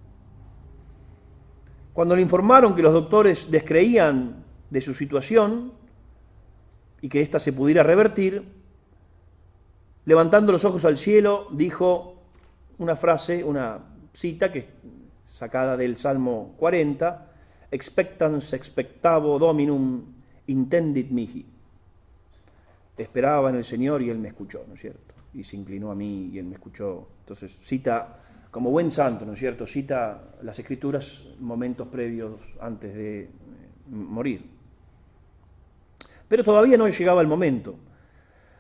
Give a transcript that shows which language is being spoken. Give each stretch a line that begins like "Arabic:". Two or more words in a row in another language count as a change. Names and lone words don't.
Spanish: Cuando le informaron que los doctores descreían de su situación y que ésta se pudiera revertir, levantando los ojos al cielo, dijo una frase, una cita que es sacada del Salmo 40,
Latin: expectans expectavo dominum intendit mihi.
Spanish: Esperaba en el Señor y Él me escuchó, ¿no es cierto? Y se inclinó a mí y Él me escuchó. Entonces cita, como buen santo, ¿no es cierto?, cita las Escrituras momentos previos antes de morir. Pero todavía no llegaba el momento.